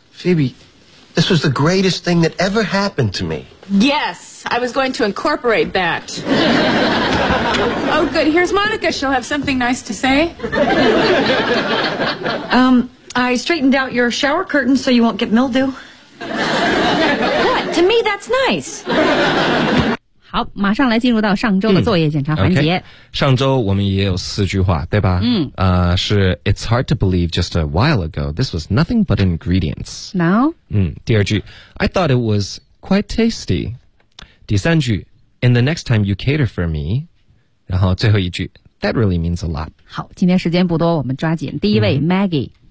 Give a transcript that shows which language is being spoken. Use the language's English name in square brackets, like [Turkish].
[English] Phoebe, this was the greatest thing that ever happened to me. Yes, I was going to incorporate that. Oh, good. Here's Monica. She'll have something nice to say. I straightened out your shower curtain so you won't get mildew. What? To me, that's nice. [Chinese] 好，马上来进入到上周的作业检查环节。 [English] Okay. [Chinese] 上周我们也有四句话，对吧？ [English] 是 It's hard to believe just a while ago, this was nothing but ingredients. Now? [Chinese] 第二句 [English] I thought it was quite tasty. [Chinese] 第三句 [English] And the next time you cater for me... [Chinese] 然后最后一句 [English] That really means a lot [Chinese] 好今天时间不多我们抓紧第一位、Maggie